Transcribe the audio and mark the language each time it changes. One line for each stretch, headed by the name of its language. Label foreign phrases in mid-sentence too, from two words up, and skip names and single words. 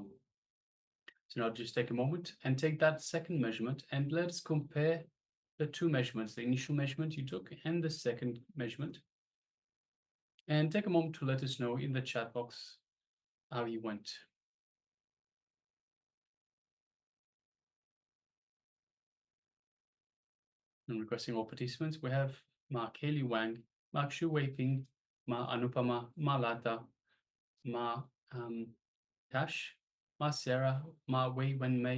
English: So now just take a moment and take that second measurement and let's compare the two measurements, the initial measurement you took and the second measurement. And take a moment to let us know in the chat box how you went. And requesting all participants, we have Ma Kelly Wang, Ma Xu Weiping, Ma Anupama, Ma Lata, Ma Tash, Ma Sarah, Ma Wei Wen Mei.